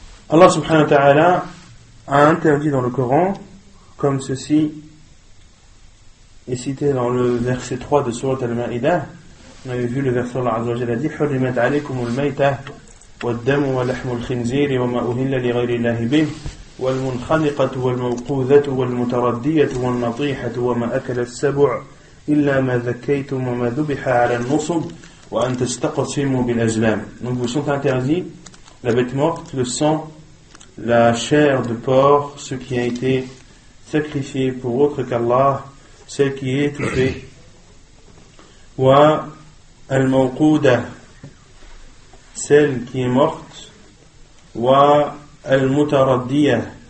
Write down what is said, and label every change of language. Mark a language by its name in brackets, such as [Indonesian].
[French] Allah subhanahu wa ta'ala a interdit dans le Coran, comme ceci est cité dans le verset 3 de Surat Al-Ma'idah. On avait vu le verset Allah azza wa jalla dit [Arabic] حُرِّمَتْ عَلَيْكُمُ الْمَيْتَةُ وَالدَّمُ وَلَحْمُ الْخِنْزِيرِ وَمَا أُهِلَّ لِغَيْرِ اللَّهِ بِهِ وَالْمُنْخَنِقَةُ وَالْمَوْقُوذَةُ وَالْمُتَرَدِّيَةُ وَالنَّطِيحَةُ وَمَا أَكَلَ السَّبُعُ إِلَّا مَا ذَكَّيْتُمْ وَمَا ذُبِحَ عَلَى النُّصُبِ. [French] Donc vous sont interdits la bête morte, le sang, la chair de porc, ce qui a été sacrifié pour autre qu'Allah, celle qui est étouffée, [Arabic] wa al-mawqouda, [French] celle qui est morte, [Arabic] wa al-mutaraddiyah,